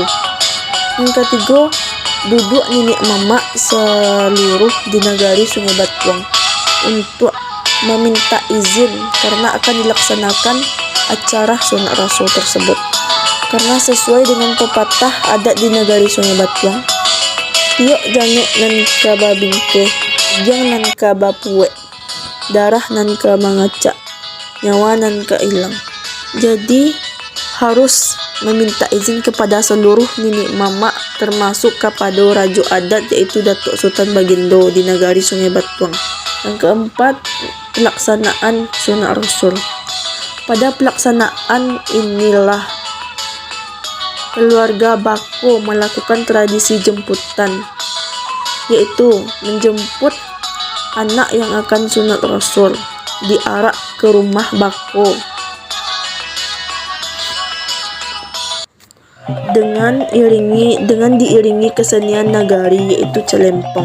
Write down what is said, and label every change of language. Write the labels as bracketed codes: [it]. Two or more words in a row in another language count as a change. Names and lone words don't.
[id] Yang ketiga, duduk nenek mamak seluruh di Nagari Sungai Batuang untuk meminta izin karena akan dilaksanakan acara sunat rasul tersebut. Karena sesuai dengan pepatah adat di Nagari Sungai Batuang, [min] tiok jangek nan ka babingke, jang nan ka bapuwe, darah nan ka mangacak, nyawa nan ka ilang. [id] Jadi harus meminta izin kepada seluruh nenek mamak termasuk kepada Raja Adat yaitu Datuk Sultan Bagindo di Nagari Sungai Batuang. Yang keempat, pelaksanaan sunat rasul. Pada pelaksanaan inilah keluarga bako melakukan tradisi jemputan, yaitu menjemput anak yang akan sunat rasul diarak ke rumah bako dengan diiringi kesenian nagari yaitu celempong.